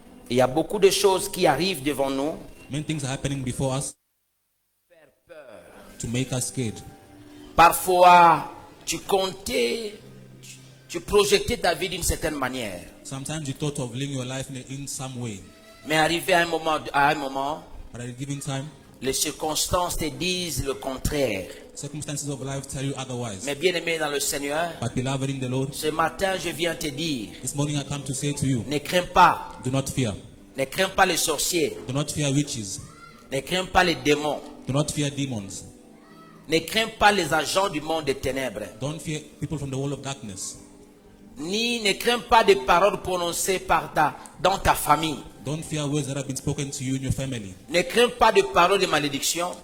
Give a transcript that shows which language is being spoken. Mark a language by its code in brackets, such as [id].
[fr] Il y a beaucoup de choses qui arrivent devant nous. [en] Many things are happening before us to make us scared. [fr] Parfois, tu comptais, tu projetais ta vie d'une certaine manière. [en] Sometimes you thought of living your life in some way, [fr] Mais arrivé à un moment, [en] but at a given time, [fr] les circonstances te disent le contraire. [en] Circumstances of life tell you otherwise. [fr] Mais bien aimé dans le Seigneur, [en] But beloved in the Lord, [fr] ce matin je viens te dire, [en] this morning I come to say to you, [fr] ne crains pas, [en] do not fear. [fr] ne crains pas les sorciers, [en] Do not fear witches. [fr] ne crains pas les démons, [en] Do not fear demons. [fr] ne crains pas les agents du monde des ténèbres, [en] Don't fear people from the world of darkness. [fr] ni ne crains pas des paroles prononcées dans ta famille. [en] Don't fear words that have been spoken to you in your family. [fr] Ne crains pas de paroles de malédiction.